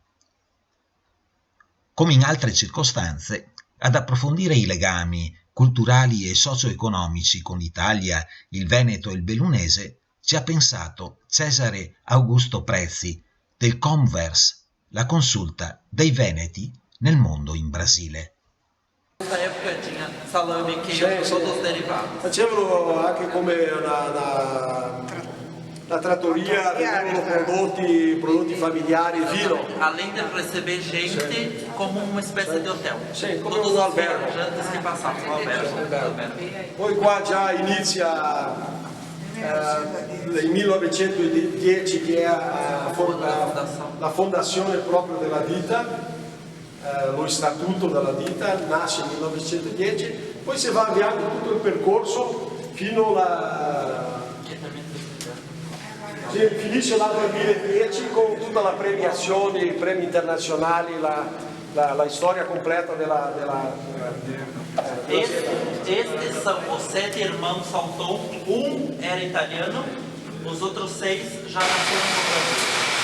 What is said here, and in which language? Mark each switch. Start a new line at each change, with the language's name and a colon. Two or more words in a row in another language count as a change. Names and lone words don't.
Italian: Come in altre circostanze, ad approfondire i legami culturali e socio-economici con l'Italia, il Veneto e il Bellunese ci ha pensato Cesare Augusto Prezzi del Convers, la consulta dei Veneti nel mondo in Brasile.
Portuguese: Nessa época tinha salame, queijo, todos os derivados.
Italian: Facevano anche come na trattoria, vendevano prodotti familiari, vino.
Portuguese: Além de receber gente, como uma espécie de hotel.
Italian: Sì, come
Portuguese: Todos
Italian: un
Portuguese: os
Italian: albergo.
Portuguese: viajantes que passavam no albergo.
Italian: Poi qua già inizia nel 1910 che è la fondazione proprio della ditta, lo statuto della ditta nasce nel 1910, poi si va avviando tutto il percorso fino finisce l'anno 2010 con tutta la premiazione, i premi internazionali, la storia completa
Portuguese: Estes são os 7 irmãos Salton. Era italiano, os outros 6 já nasceram no Brasil.